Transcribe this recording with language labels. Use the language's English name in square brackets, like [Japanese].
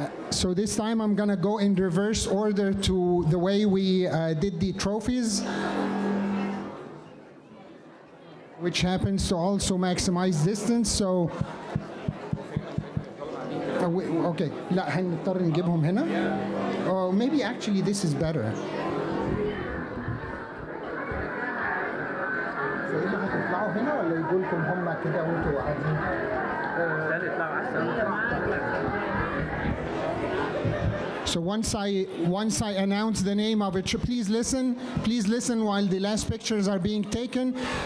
[English] So this time I'm going to go in reverse order to the way we did the trophies, which happens to also maximize distance. So, okay, [Arabic] لا هنضطر نجيبهم هنا. [English] Or maybe actually this is better. [Arabic] فإذا هتطلعوا هنا ولا يقول لكم هم كده وانتوا قاعدين؟ [English] So once I announce the name of it, please listen while the last pictures are being taken.